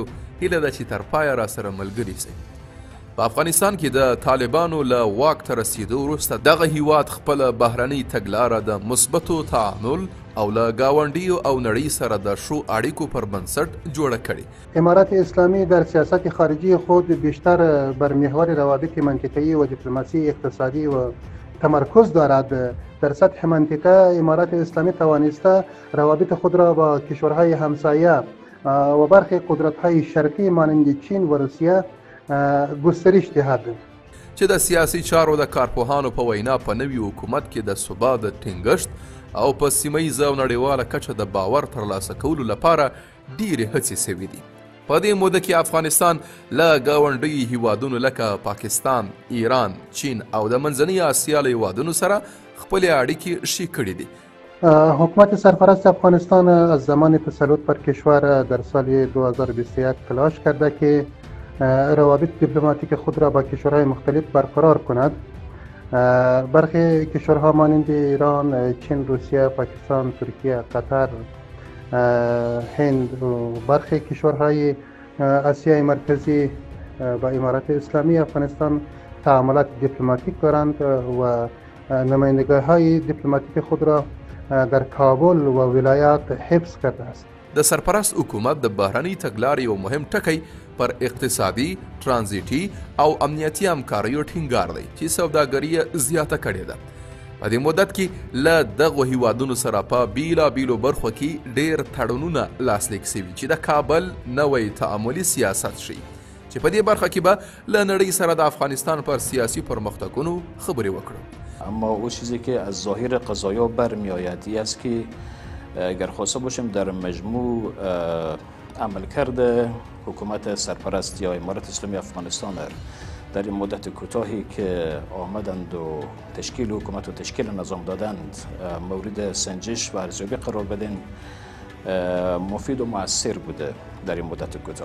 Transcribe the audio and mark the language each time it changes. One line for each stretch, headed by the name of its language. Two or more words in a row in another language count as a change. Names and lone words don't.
Pashto: هیله ده چې تر پایه راسره ملګري شئ. په افغانستان کې د طالبانو له واک ته رسیدو وروسته دغه هیواد خپله بهرنۍ تګلاره د مثبتو تعامل او له ګاونډیو او نړۍ سره د ښو اړیکو پر بنسټ جوړه کړې.
Persian: امارات اسلامی در سیاست خارجی خود بیشتر بر محور روابط منطقه‌ای و دیپلماسی اقتصادی و تمرکز دارد. در سطح منطقه امارات اسلامی توانسته روابط خود را با کشورهای همسایه و برخی قدرت‌های شرقی مانند چین و روسیه گسترش دهد.
Pashto: چې د سیاسي چارو د کارپوهانو په وینا په نوي حکومت کې د ثبات د ټینګښت او په سیمه ییزه او نړیواله کچه د باور ترلاسه کولو لپاره ډېرې هڅې شوي دي. په دې موده کې افغانستان له ګاونډیو هیوادونو لکه پاکستان، ایران، چین او د منځنۍ اسیا له هیوادونو سره خپلې اړیکې ښې کړې دي.
Persian: حکومت سرپرست افغانستان از زمان تسلط بر کشور در سال 2021 تلاش کرده که روابط دیپلماتیک خود را با کشورهای مختلف برقرار کند. برخی کشورها مانند ایران، چین، روسیه، پاکستان، ترکیه، قطر، هند و برخی کشورهای آسیای مرکزی با امارات اسلامی افغانستان تعاملات دیپلماتیک دارند و نمایندگی‌های دیپلماتیک خود را در کابل و ولایات حفظ کرده است.
Pashto: د سرپرست حکومت د بهرنۍ تګلارې یو مهم ټکی پر اقتصادي، ترانزیټي او امنیتي همکاریو ټینګار دی چې سوداګري زیاته کړې ده. په دې مدت کې له دغو هیوادونو سره په بیلابیلو برخو کې ډېر تړونونه لاسلیک شوي چې د کابل نوی تعاملي سیاست شي چې په دې برخه کې به له نړۍ سره د افغانستان پر سیاسي پرمختګونو خبرې وکړو.
Persian: اما او چیزی که از ظاهر قضایا برمیآید است که اگر خواسته باشیم در مجموع عملکرد حکومت سرپرست یا امارت اسلامی افغانستان در این مدت کوتاهی که آمدند و تشکیل حکومت و تشکیل نظام دادند مورد سنجش و ارزیابی قرار بدن مفید و مؤثر بوده در این مدت کوتاه.